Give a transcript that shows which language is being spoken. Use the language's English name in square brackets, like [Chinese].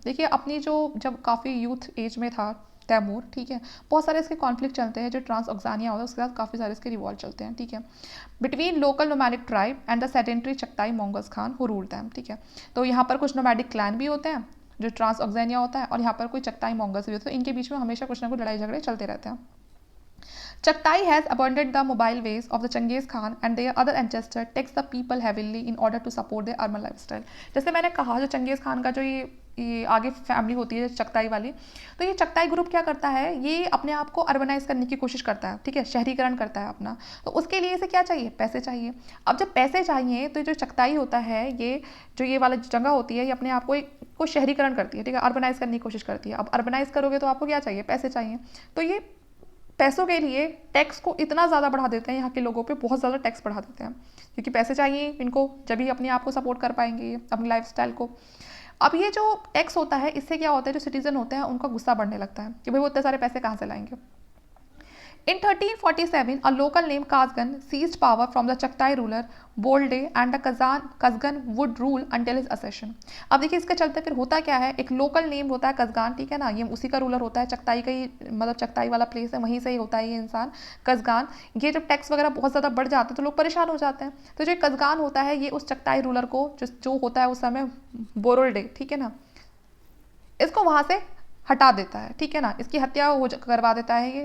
[Hindi] देखिए अपनी जो जब काफ़ी यूथ एज में था तैमूर, ठीक है, बहुत सारे इसके कॉन्फ्लिक्ट चलते हैं जो ट्रांसऑक्सानिया होता है उसके साथ काफ़ी सारे इसके रिवॉल्ट चलते हैं, ठीक है, [English] between local nomadic tribe and the sedentary Chagatai Mongols khan who ruled them, [Hindi] ठीक है। तो यहाँ पर कुछ नोमैडिक क्लैन भी होते हैं जो ट्रांसऑक्सानिया होता है और यहाँ पर कोई चगताई मंगोल्स भी होते हैं, इनके बीच में हमेशा कुछ ना कुछ लड़ाई झगड़े चलते रहते हैं। [English] Chagtai has abandoned the mobile ways of the Genghis Khan and their other ancestor taxed the people heavily in order to support their urban lifestyle। [Hindi] जैसे मैंने कहा जो चंगेज़ खान का जो ये आगे फैमिली होती है चगताई वाली, तो ये चगताई ग्रुप क्या करता है, ये अपने आप को अर्बनाइज करने की कोशिश करता है, ठीक है, शहरीकरण करता है अपना। तो उसके लिए इसे क्या चाहिए, पैसे चाहिए। अब जब पैसे चाहिए तो जो चगताई होता है ये जो ये वाला जगह होती है ये अपने आप को शहरीकरण करती है, ठीक है, अर्बनाइज करने की कोशिश करती है। अब अर्बनाइज करोगे तो आपको क्या चाहिए, पैसे चाहिए। तो ये पैसों के लिए टैक्स को इतना ज़्यादा बढ़ा देते हैं, यहाँ के लोगों पे बहुत ज़्यादा टैक्स बढ़ा देते हैं, क्योंकि पैसे चाहिए इनको, जब ही अपने आप को सपोर्ट कर पाएंगे अपनी लाइफस्टाइल को। अब ये जो टैक्स होता है इससे क्या होता है, जो सिटीजन होते हैं उनका गुस्सा बढ़ने लगता है कि भाई वो इतने सारे पैसे कहाँ से लाएंगे। [English] In 1347, a local named Kazgan seized power from the Chagtai ruler Bolde and the Kazgan would rule until his accession। [Hindi] अब देखिए इसके चलते फिर होता क्या है, एक लोकल नेम होता है कज़गान, ठीक है ना, ये उसी का रूलर होता है, चगताई का ही मतलब चगताई वाला प्लेस है, वहीं से ही होता है ये इंसान कज़गान। ये जब टैक्स वगैरह बहुत ज़्यादा बढ़ जाते हैं तो लोग परेशान हो जाते हैं। तो जो कज़गान होता है ये उस चगताई रूलर को जो होता है उस समय बोरोल्डे, ठीक है ना, इसको वहाँ से हटा देता है, ठीक है ना, इसकी हत्या करवा देता है ये।